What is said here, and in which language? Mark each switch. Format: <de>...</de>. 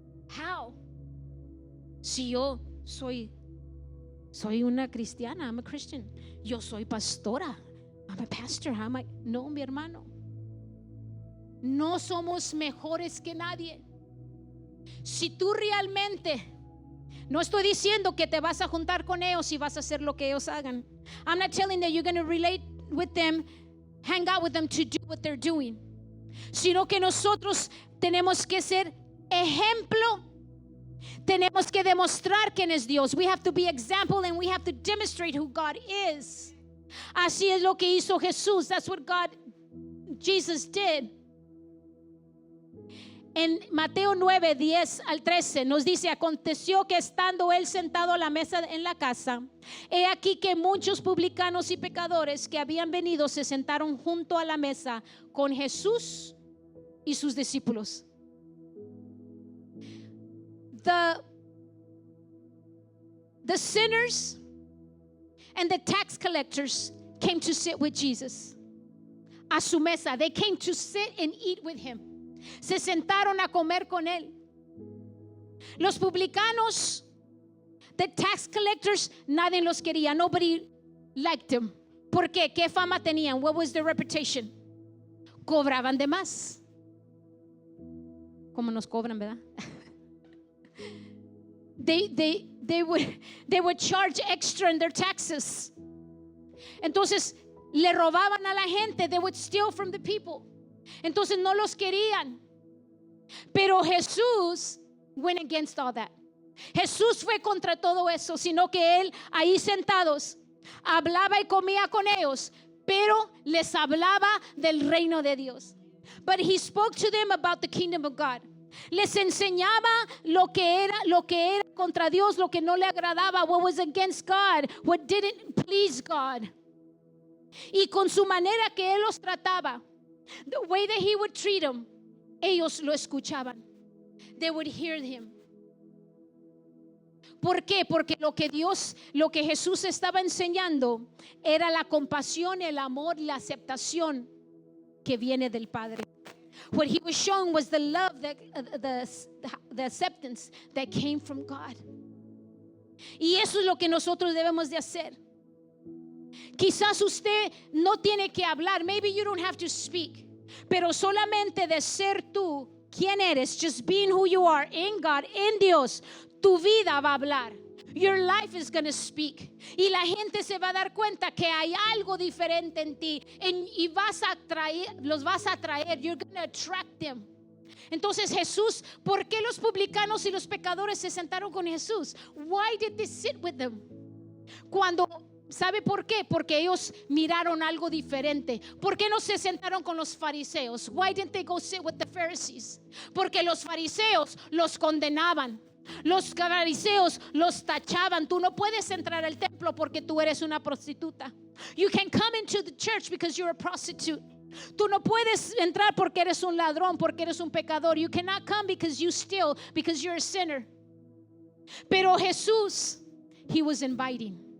<en>How?</en> <es>Si yo soy una cristiana,</es> <en>I'm a Christian.</en> <es>Yo soy pastora,</es> <en>I'm a pastor. How am I?</en> <es>No, mi hermano. No somos mejores que nadie. Si tú realmente, no estoy diciendo que te vas a juntar con ellos y vas a hacer lo que ellos hagan.</es> <en>I'm not telling that you're going to relate with them, hang out with them to do what they're doing.</en> <es>Sino que nosotros tenemos que ser ejemplo. Tenemos que demostrar quién es Dios.</es> <en>We have to be example, and we have to demonstrate who God is.</en> <es>Así es lo que hizo Jesús.</es> <en>That's what Jesus did.</en> <es>En Mateo 9, 10 al 13 nos dice: aconteció que estando él sentado a la mesa en la casa, he aquí que muchos publicanos y pecadores que habían venido se sentaron junto a la mesa con Jesús y sus discípulos.</es> <en>The sinners and the tax collectors came to sit with Jesus.</en> <es>A su mesa,</es> <en>they came to sit and eat with him.</en> <es>Se sentaron a comer con él. Los publicanos,</es> <en>the tax collectors,</en> <es>nadie los quería.</es> <en>Nobody liked them.</en> <es>¿Por qué? ¿Qué fama tenían?</es> <en>What was their reputation?</en> <es>cobraban de más. Como nos cobran, ¿verdad?</es> <en>They would charge extra in their taxes.</en> <es>Entonces le robaban a la gente.</es> <en>They would steal from the people.</en> <es>Entonces no los querían.</es> <en>Pero Jesús went against all that.</en> <es>Jesús fue contra todo eso, sino que él ahí sentados hablaba y comía con ellos, pero les hablaba del reino de Dios.</es> <en>But he spoke to them about the kingdom of God.</en> <es>Les enseñaba lo que era contra Dios, lo que no le agradaba,</es> <en>what was against God, what didn't please God.</en> <es>Y con su manera que él los trataba,</es> <en>the way that he would treat them,</en> <es>ellos lo escuchaban.</es> <en>They would hear him.</en> <es>¿Por qué? Porque lo que Jesús estaba enseñando era la compasión, el amor y la aceptación que viene del Padre.</es> <en>What he was showing was the love, the acceptance that came from God.</en> <es>Y eso es lo que nosotros debemos de hacer. Quizás usted no tiene que hablar.</es> <en>Maybe you don't have to speak.</en> <es>Pero solamente de ser tú, quien eres,</es> <en>just being who you are in God,</en> <es>en Dios, tu vida va a hablar.</es> <en>Your life is going to speak.</en> <es>Y la gente se va a dar cuenta que hay algo diferente en ti. Y los vas a atraer.</es> <en>You're going to attract them.</en> <es>Entonces Jesús, ¿por qué los publicanos y los pecadores se sentaron con Jesús?</es> <en>Why did they sit with them?</en> <es>¿Sabe por qué? Porque ellos miraron algo diferente. ¿Por qué no se sentaron con los fariseos?</es> <en>Why didn't they go sit with the Pharisees?</en> <es>Porque los fariseos los condenaban. Los fariseos los tachaban. Tú no puedes entrar al templo porque tú eres una prostituta.</es> <en>You can come into the church because you're a prostitute.</en> <es>Tú no puedes entrar porque eres un ladrón, porque eres un pecador.</es> <en>You cannot come because you steal, because you're a sinner. Pero Jesús, he was inviting.</en>